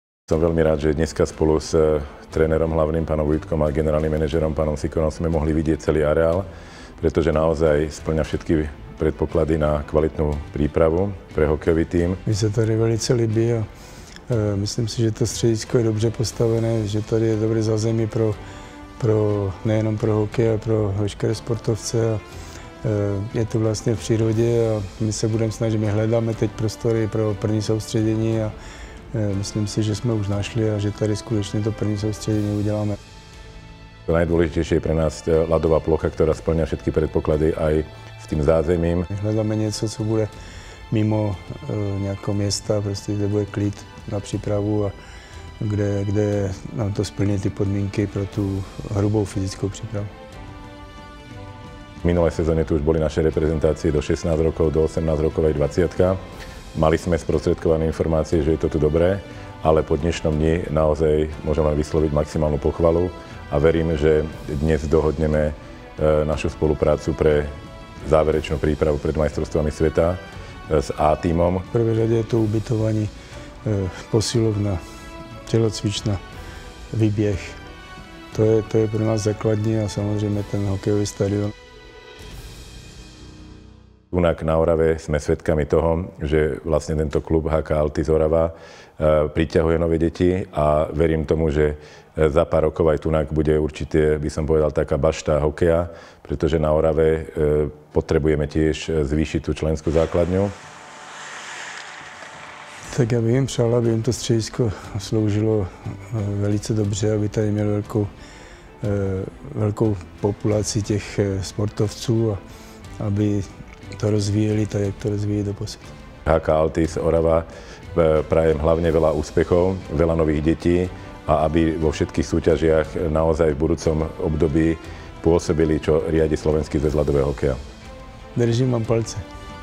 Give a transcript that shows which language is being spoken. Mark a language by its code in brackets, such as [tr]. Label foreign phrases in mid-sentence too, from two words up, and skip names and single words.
[sk] Som veľmi rád, že dneska spolu s trénerom hlavným, pánom Vujtkom a generálnym manažerom, pánom Sikorom, sme mohli vidieť celý areál, pretože naozaj spĺňa všetky predpoklady na kvalitnú prípravu pre hokejový tým. [cs] Mi se tady velice líbí a myslím si, že to středisko je dobře postavené, že tady je dobré zázemí nejenom pro hokej, ale pro veškeré sportovce. Je to vlastně v přírodě a my se budeme snažit, my hledáme teď prostory pro první soustředění a myslím si, že jsme už našli a že tady skutečně to první soustředění uděláme. [sk] Najdôležitejšie je pre nás ľadová plocha, ktorá spĺňa všetky predpoklady aj s tým zázemím. [cs] Hledáme něco, co bude mimo nějakého města, prostě kde bude klid na přípravu a kde nám to splní ty podmínky pro tu hrubou fyzickou přípravu. [sk] V minulej sezóne tu už boli naše reprezentácie do 16 rokov, do 18 rokov aj 20. Mali sme sprostredkované informácie, že je to tu dobré, ale po dnešnom dni naozaj môžeme vysloviť maximálnu pochvalu a verím, že dnes dohodneme našu spoluprácu pre záverečnú prípravu pred majstrovstvami sveta s A-tímom. [cs] V prvé řadě je to ubytování, posilovna, tělocvična, výběh. To je pro nás základní a samozřejmě ten hokejový stadion. [sk] Tunak na Orave sme svedkami toho, že vlastne tento klub HK Altis Orava priťahuje nové deti a verím tomu, že za pár rokov aj Tunak bude určite, by som povedal, taká bašta hokeja, pretože na Orave potrebujeme tiež zvýšiť tú členskú základňu. [cs] Tak já bych jim přál, aby jim to středisko sloužilo velice dobře, aby tady měl velkou populaci těch sportovců a aby to rozvíjeli tak, jak to rozvíjí doposud. [sk] HK Altis Orava prajem hlavne veľa úspechov, veľa nových detí a aby vo všetkých súťažiach naozaj v budúcom období pôsobili, čo riadi Slovenský zväz ľadového hokeja. Držím vám palce.